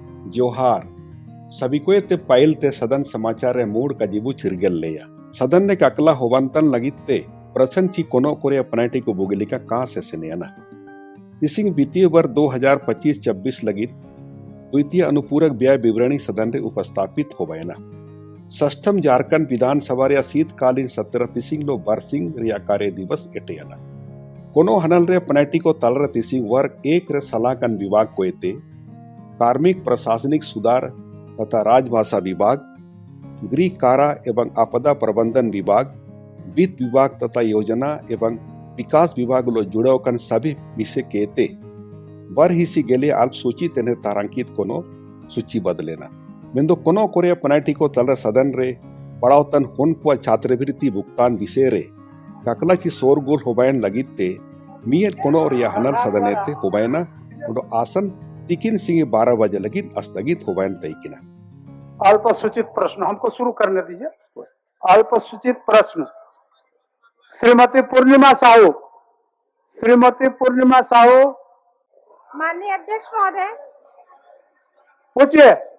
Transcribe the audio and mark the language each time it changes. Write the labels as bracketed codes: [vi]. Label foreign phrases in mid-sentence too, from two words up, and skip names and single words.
[sat] जोहार सभी को ते पाइल ते सदन समाचार रे मूड का जीबू चिरगेल लेया सदन ने काकला होवंतन लगिते प्रश्न ची कोनो कोरे पनाटी को बुगलिका कहां से सेनेना तिसिंग [hi] वित्तीय वर्ष [sat] 2025-26 लगित [hi] द्वितीय अनुपूरक व्यय विवरणी [sat] सदन रे उपस्थापित हो गयना षष्ठम झारखंड विधानसभा रे [hi] शीतकालीन सत्र [sat] तिसिंग लो बरसिंग रिया कार्य दिवस एटेयना कोनो हनल रे पनाटी को तलर तिसिंग वर्ग एक रे सलाकन विभाग को एते कार्मिक प्रशासनिक सुधार तथा राजभाषा विभाग, गृह कारा एवं आपदा प्रबंधन विभाग, वित्त विभाग तथा योजना एवं विकास विभाग लो जुड़वकन सभी विषय केते वर हिसी गेले [hi] अल्प सूची [sat] तेने तारांकित कोनो सूची बदलेना मेंदो कोनो कोरिया पनाटी को तलर सदन रे पड़ावतन हुन को [hi] छात्रवृत्ति भुगतान विषय [sat] रे काकलाची सोरगोल होबायन लगिते मियर कोनो रिया हनल सदनेते होबायना उडो आसन तिकिन सिंह 12 बजे लगी स्थगित होबायन तयकिना [hi] अल्प सूचित प्रश्न हमको शुरू करने दीजिए। अल्प सूचित प्रश्न श्रीमती पूर्णिमा साहू। श्रीमती पूर्णिमा साहू। माननीय अध्यक्ष महोदय। पूछिए।